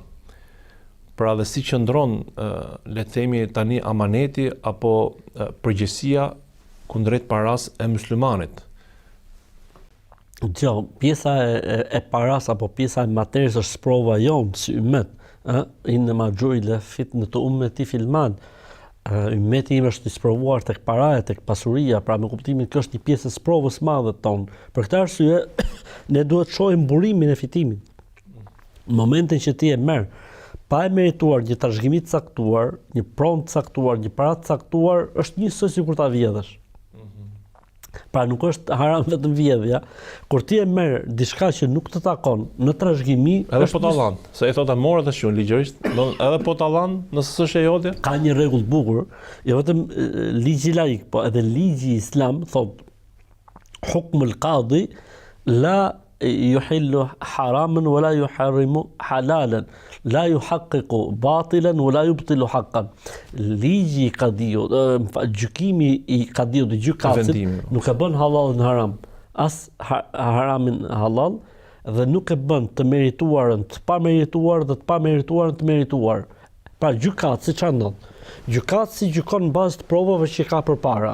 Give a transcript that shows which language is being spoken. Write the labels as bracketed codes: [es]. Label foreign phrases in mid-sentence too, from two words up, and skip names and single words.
[sq] Pra dhe si qëndron, le të themi tani, amaneti apo përgjegjësia kundrejt paras e muslimanit. Jo, pjesa e paras apo pjesa e materis është sprova jonë si ummet. [ar] إنما جعلت فتنة أمتي في المال. [sq] Ummeti im është i sprovuar tek paraja, tek pasuria, pra me kuptimin kjo është një pjesë e sprovës madhe tonë. Për këtë arsye ne duhet shohim burimin e fitimit. Në momentin që ti e merr pa e merituar një trashëgimi të caktuar, një pronë të caktuar, një paratë të caktuar, është njësoj sikur ta vjedhësh. Pra nuk është haram vetëm vjedhja, kur ti e merr diçka që nuk të takon në trashëgimi, edhe po ta llan, se e thotë morë të shun ligjërisht, edhe po ta llan nëse s'është e jotja. Ka një rregull të bukur, jo vetëm ligji laik, po edhe ligji islam thotë [ar] حكم القاضي لا يحل حراما ولا يحرم حلالا لا يحقق باطلا ولا يبطل حقا. [sq] Ligji i qadiut, gjykimi i qadiut dhe gjykatësit nuk e bën halalin haram, as haramin halal, dhe nuk e bën të merituarën të pamerituar dhe të pamerituarën të merituar. Pra gjykatësi çfarë ndodh? Gjykatësi gjykon në bazë të provave që ka përpara.